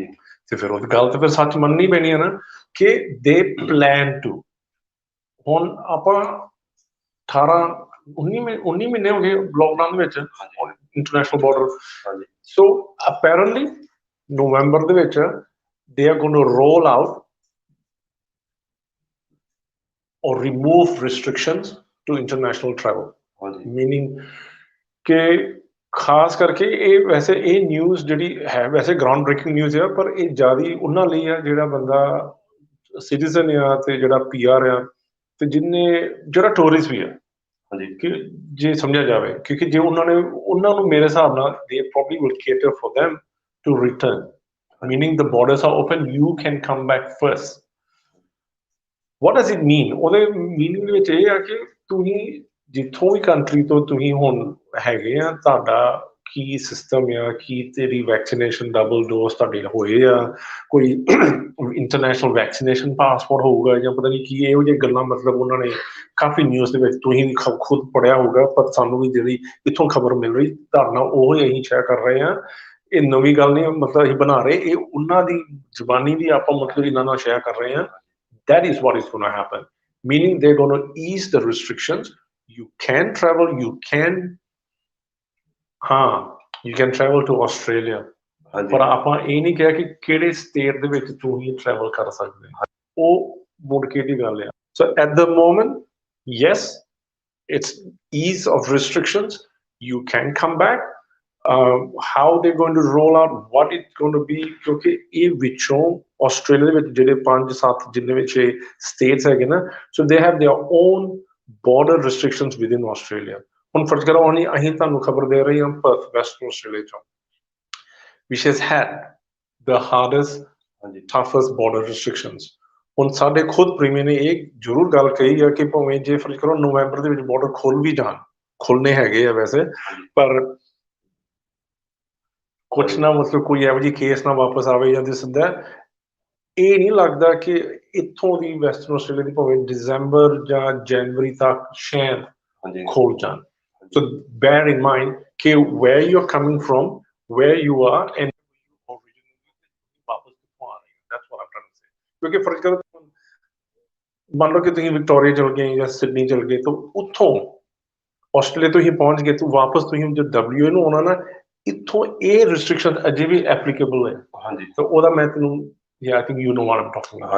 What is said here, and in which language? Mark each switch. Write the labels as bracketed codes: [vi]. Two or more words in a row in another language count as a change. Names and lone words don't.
[pa] ਤੇ ਫਿਰ ਉਹ ਗੱਲ ਤੇ ਫਿਰ ਸੱਚ ਮੰਨਣੀ ਪੈਣੀ ਹੈ ਨਾ ਕਿ [en] the plan to [pa] ਹੁਣ ਆਪਾਂ 19 ਮਹੀਨੇ ਹੋ ਗਏ ਲੋਕਡਾਊਨ ਦੇ ਵਿੱਚ [en] international border so apparently [pa] ਨਵੰਬਰ ਦੇ ਵਿੱਚ [en] they are going to roll out or remove restrictions to international travel meaning [pa] ਕਿ ਖਾਸ ਕਰਕੇ ਇਹ ਵੈਸੇ ਇਹ ਨਿਊਜ਼ ਜਿਹੜੀ ਹੈ ਵੈਸੇ [en] ground breaking news [pa] ਹੈ ਪਰ ਇਹ ਜ਼ਿਆਦਾ ਉਹਨਾਂ ਲਈ ਆ ਜਿਹੜਾ ਬੰਦਾ ਸਿਟੀਜ਼ਨ ਆ ਤੇ ਜਿਹੜਾ PR ਆ ਤੇ ਜਿਹੜਾ ਟੂਰਿਸਟ ਵੀ ਆ ਕਿ ਜੇ ਸਮਝਿਆ ਜਾਵੇ ਕਿਉਂਕਿ ਜੇ ਉਹਨਾਂ ਨੂੰ ਮੇਰੇ ਹਿਸਾਬ ਨਾਲ [en] they probably will cater for them to return meaning the borders are open you can come back first what does it mean [pa] ਉਹਦੇ ਮੀਨਿੰਗ ਦੇ ਵਿੱਚ ਇਹ ਆ ਕਿ ਤੁਸੀਂ ਜਿੱਥੋਂ ਵੀ ਕੰਟਰੀ ਤੋਂ ਤੁਸੀਂ ਹੁਣ ਹੈਗੇ ਆ ਤੁਹਾਡਾ ਕੀ ਸਿਸਟਮ ਆ ਕੀ ਤੇਰੀ ਵੈਕਸੀਨੇਸ਼ਨ [en] double dose [pa] ਤੁਹਾਡੇ ਹੋਏ ਆ ਕੋਈ [en] international vaccination passport [pa] ਹੋਊਗਾ ਜਾਂ ਪਤਾ ਨਹੀਂ ਕੀ ਇਹੋ ਜਿਹੀ ਗੱਲਾਂ ਮਤਲਬ ਉਹਨਾਂ ਨੇ ਕਾਫੀ ਨਿਊਜ਼ ਦੇ ਵਿੱਚ ਤੁਸੀਂ ਵੀ ਖੁਦ ਪੜ੍ਹਿਆ ਹੋਊਗਾ ਪਰ ਸਾਨੂੰ ਵੀ ਜਿਹੜੀ ਇੱਥੋਂ ਖਬਰ ਮਿਲ ਰਹੀ ਧਾਰਨਾ ਉਹ ਹੀ ਅਸੀਂ ਸ਼ੇਅਰ ਕਰ ਰਹੇ ਹਾਂ ਇਹ ਨਵੀਂ ਗੱਲ ਨਹੀਂ ਮਤਲਬ ਅਸੀਂ ਬਣਾ ਰਹੇ ਇਹ ਉਹਨਾਂ ਦੀ ਜ਼ੁਬਾਨੀ ਦੀ ਆਪਾਂ ਮਤਲਬ ਇਹਨਾਂ ਨਾਲ ਸ਼ੇਅਰ ਕਰ ਰਹੇ ਹਾਂ [en] that is what is going to happen meaning they're going to ease the restrictions you can travel you can travel to Australia [pa] ਪਰ ਆਪਾਂ ਇਹ ਨਹੀਂ ਕਿਹਾ ਕਿ ਕਿਹੜੇ ਸਟੇਟ ਦੇ ਵਿੱਚ ਤੁਸੀਂ ਟਰੈਵਲ ਕਰ ਸਕਦੇ ਉਹ ਮੁੜ ਕੇ ਦੀ ਗੱਲ ਆ [en] so at the moment yes it's ease of restrictions you can come back how they're going to roll out what it's going to be [pa] ਕਿਉਂਕਿ ਇਹ ਵਿੱਚੋਂ ਆਸਟ੍ਰੇਲੀਆ ਦੇ ਵਿੱਚ ਜਿਹੜੇ 5-7 ਜਿੰਨੇ ਵਿੱਚ ਸਟੇਟਸ ਹੈਗੇ ਨਾ [en] so they have their own border restrictions within Australia [pa] ਹੁਣ ਫਰਜ਼ ਕਰੋ ਅਸੀਂ ਤੁਹਾਨੂੰ ਖਬਰ ਦੇ ਰਹੇ ਹਾਂ ਪਰਥ ਵੈਸਟਰਨ ਆਸਟ੍ਰੇਲੀਆ ਚੋਂ [en] which has had the hardest toughest border restrictions [pa] ਹੁਣ ਸਾਡੇ ਖੁਦ ਪ੍ਰੀਮੀਅਰ ਨੇ ਇਹ ਜ਼ਰੂਰ ਗੱਲ ਕਹੀ ਆ ਕਿ ਭਾਵੇਂ ਜੇ ਫਰਜ਼ ਕਰੋ ਨਵੰਬਰ ਦੇ ਵਿੱਚ ਬਾਰਡਰ ਖੁੱਲ ਵੀ ਜਾਣ ਖੁੱਲਨੇ ਹੈਗੇ ਆ ਵੈਸੇ ਪਰ ਕੁਛ ਨਾ ਮਤਲਬ ਕੋਈ ਇਹੋ ਜਿਹੀ ਕੇਸ ਨਾ ਵਾਪਸ ਆਵੇ ਜਾਂ ਸਿੱਧਾ ਇਹ ਨਹੀਂ ਲੱਗਦਾ ਕਿ ਇੱਥੋਂ ਦੀ ਵੈਸਟਰਨ ਆਸਟ੍ਰੇਲੀਆ ਦੀ ਭਾਵੇਂ ਦਸੰਬਰ ਜਾਂ ਜਨਵਰੀ ਤੱਕ ਸ਼ਾਇਦ ਖੋਲ ਜਾਣ [en] so bear in mind [pa] ਕਿ [en] where you're coming from where you are and [pa] ਕਿਉਂਕਿ ਫਰਜ਼ ਕਰੋ ਮੰਨ ਲਓ ਕਿ ਤੁਸੀਂ ਵਿਕਟੋਰੀਆ ਚਲ ਗਏ ਜਾਂ ਸਿਡਨੀ ਚਲ ਗਏ ਤਾਂ ਉੱਥੋਂ ਆਸਟ੍ਰੇਲੀਆ ਤੋਂ ਹੀ ਪਹੁੰਚ ਗਏ ਤਾਂ ਵਾਪਸ ਤੁਸੀਂ ਜਦ WA ਨੂੰ ਆਉਣਾ ਨਾ ਇੱਥੋਂ ਇਹ ਰਿਸਟ੍ਰਿਕਸ਼ਨ ਅਜੇ ਵੀ ਐਪਲੀਕੇਬਲ ਹੈ। ਹਾਂਜੀ ਤਾਂ ਉਹਦਾ ਮੈਂ ਤੈਨੂੰ [en] I think you know what I'm talking about